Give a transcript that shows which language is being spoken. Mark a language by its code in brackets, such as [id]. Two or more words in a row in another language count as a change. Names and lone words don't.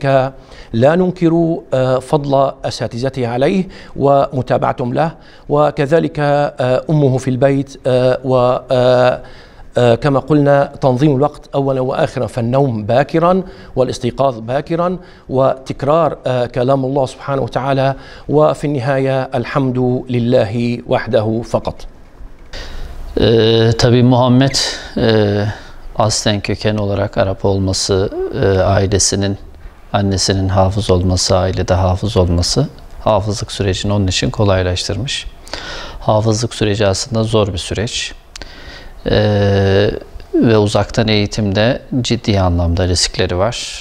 [ar] لا ننكر فضل أساتذته عليه ومتابعتهم له، وكذلك أمه في البيت كما قلنا تنظيم الوقت أولا وآخرا، فالنوم باكرا والاستيقاظ باكرا وتكرار كلام الله سبحانه وتعالى، وفي النهاية الحمد لله وحده فقط. [tr] Tabii Muhammed aslen köken olarak Arap olması, ailesinin, annesinin hafız olması, ailede hafız olması hafızlık sürecini onun için kolaylaştırmış. Hafızlık süreci aslında zor bir süreç. Ve uzaktan eğitimde ciddi anlamda riskleri var.